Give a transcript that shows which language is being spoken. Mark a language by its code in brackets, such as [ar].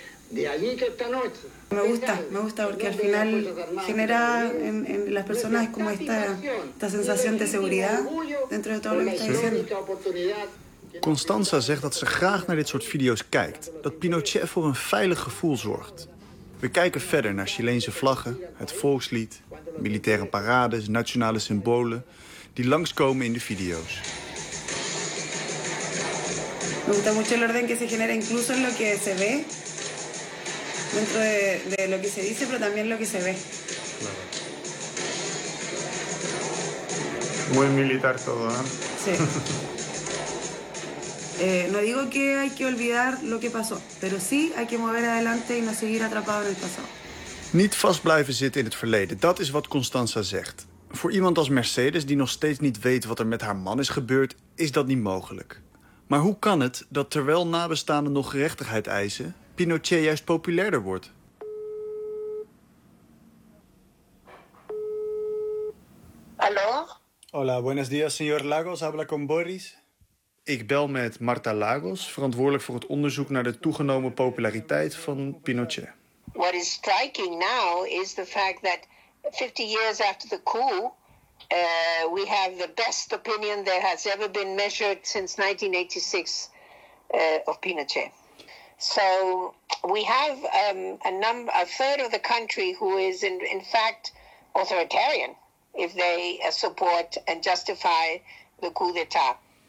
[es] Me gusta porque al final genera en las personas como esta sensación de seguridad dentro de todo lo que está diciendo. [nl] Constanza zegt dat ze graag naar dit soort video's kijkt, dat Pinochet voor een veilig gevoel zorgt. We kijken verder naar Chileense vlaggen, het volkslied, militaire parades, nationale symbolen die langskomen in de video's. [es] Me gusta mucho el orden que se genera incluso en lo que se ve. Dentro de lo que se dice, pero también lo que se ve. Muy militar todo, ¿eh? Sí. No digo que hay que olvidar lo que pasó, pero sí hay que mover adelante y no seguir atrapado en el pasado. [nl] Niet vast blijven zitten in het verleden, dat is wat Constanza zegt. Voor iemand als Mercedes, die nog steeds niet weet wat er met haar man is gebeurd, is dat niet mogelijk. Maar hoe kan het dat terwijl nabestaanden nog gerechtigheid eisen, Pinochet juist populairder wordt? Hallo? [es] Hola, buenos días, señor Lagos. Habla con Boris. [nl] Ik bel met Marta Lagos, verantwoordelijk voor het onderzoek naar de toegenomen populariteit van Pinochet. [en] What is striking now is the fact that 50 years after the coup, we have the best opinion that has ever been measured since 1986 of Pinochet. So we have a third of the country who is in fact authoritarian if they support and justify the coup d'etat.